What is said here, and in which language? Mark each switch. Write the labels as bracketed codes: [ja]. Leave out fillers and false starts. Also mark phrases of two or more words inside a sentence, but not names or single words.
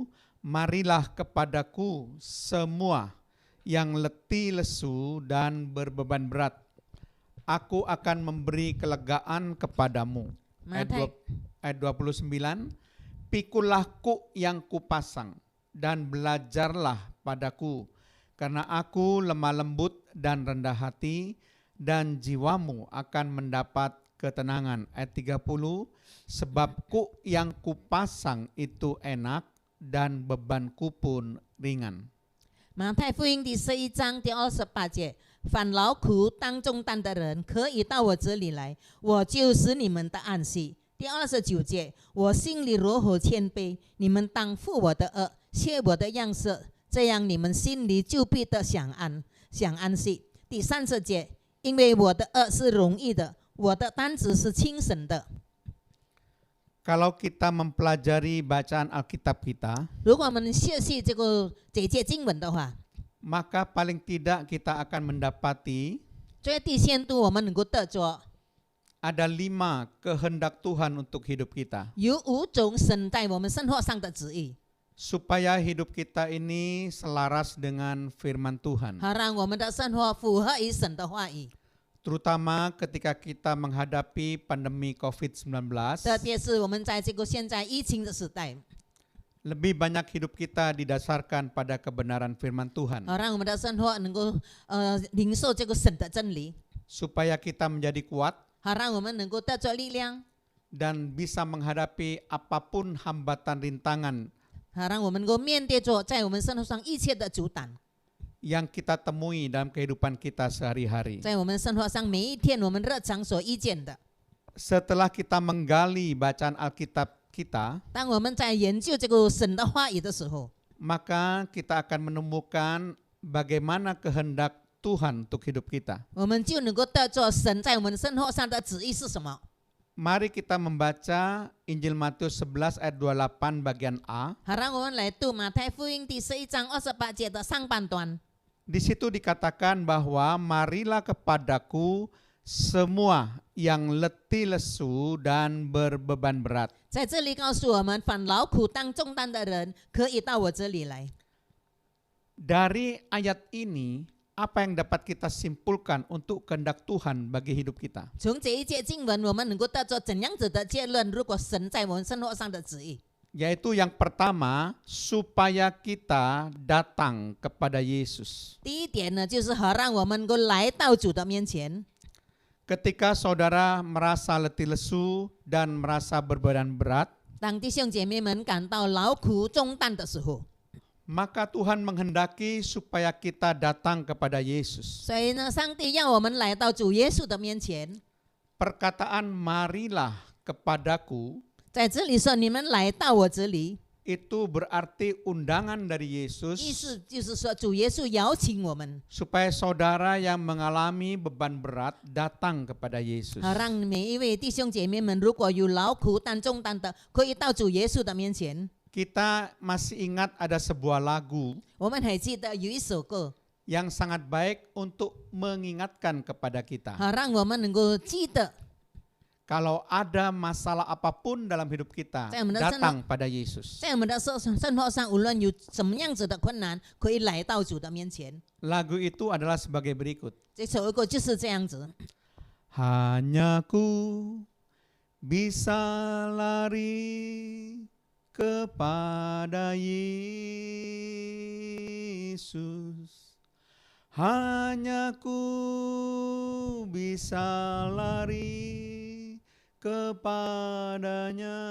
[id] Marilah kepadaku semua yang letih lesu dan berbeban berat. Aku akan memberi kelegaan kepadamu. Ayat 29. Pikulah kuk yang kupasang dan belajarlah padaku. Karena aku lemah lembut dan rendah hati, dan jiwamu akan mendapat ketenangan. Ayat 30. Sebab kuk yang kupasang itu enak dan bebanku pun ringan. [zh] 马太福音第11章第28节，凡劳苦当重担的人，可以到我这里来，我就使你们的安息。第29节，我心里柔和谦卑，你们当负我的恶，学我的样式，这样你们心里就必得享安息。第30节，因为我的恶是容易的，我的担子是轻省的。 [id] Kalau kita mempelajari bacaan Alkitab kita, [zh] 如果我们学习这节经文的话， [id] maka paling tidak kita akan mendapati [zh] 最低限度我们能够得着 [id] ada 5 kehendak Tuhan untuk hidup kita. [zh] 有5种神在我们生活上的旨意， [id] Supaya hidup kita ini selaras dengan firman Tuhan. [zh] 好让我们的生活符合于神的话语。 [id] Terutama ketika kita menghadapi pandemi COVID-19, [zh] 特别是我们在这个现在疫情的时代， [id] lebih banyak hidup kita didasarkan pada kebenaran firman Tuhan. [zh] 好让我们的生活能够领受这个神的真理， [id] Supaya kita menjadi kuat [zh] 好让我们能够得着力量， [id] dan bisa menghadapi apapun hambatan rintangan [zh] 好让我们能够面对着在我们生活上一切的阻挡， [id] yang kita temui dalam kehidupan kita sehari-hari. [zh] 在我们生活上每一天我们日常所遇见的。 [id] Setelah kita menggali bacaan Alkitab kita, [zh] 当我们在研究这个神的话语的时候， [id] maka kita akan menemukan bagaimana kehendak Tuhan untuk hidup kita. [zh] 我们就能够得着神在我们生活上的旨意是什么。 [id] Mari kita membaca Injil Matius 11 ayat 28 bagian A. [zh] 好，让我们来读马太福音第11章28节的上半段。 [id] Di situ dikatakan bahwa marilah kepadaku semua yang letih lesu dan berbeban berat. [zh] 在这里告诉我们，凡劳苦当重担的人，可以到我这里来。 [id] Dari ayat ini, apa yang dapat kita simpulkan untuk kehendak Tuhan bagi hidup kita? [zh] 从这一节经文，我们能够得出怎样子的结论？如果神在我们生活上的旨意， [id] Yaitu yang pertama, supaya kita datang kepada Yesus. [zh] 第一点呢，就是好让我们能够来到主的面前。 [id] Ketika saudara merasa letih lesu dan merasa berbadan berat, [zh] 当弟兄姐妹们感到劳苦重担的时候， [id] maka Tuhan menghendaki supaya kita datang kepada Yesus. [zh] 所以呢，上帝要我们来到主耶稣的面前。 [id] Perkataan marilah kepadaku [zh] 在这里说，你们来到我这里， [id] itu berarti undangan dari [zh] 意 Yesus 思就是说，主耶稣邀请我们， [id] supaya saudara yang mengalami beban berat datang kepada Yesus. [zh] 好让每一位弟兄姐妹们，如果有劳苦担重担的，可以到主耶稣的面前。 [id] Kita masih ingat ada sebuah lagu [zh] 我们还记得有一首歌， [id] yang sangat baik untuk mengingatkan kepada kita. [zh] 好让我们能够记得， [id] Kalau ada masalah apapun dalam hidup kita, Saya mendengar datang pada Yesus. [zh] 在我们的生活上，无论有什么样子的困难，可以来到主的面前。 [id] Lagu itu adalah sebagai berikut. [zh] 这首歌就是这样子。 [id] Hanya ku bisa lari kepada Yesus. Hanya ku bisa lari kepadanya.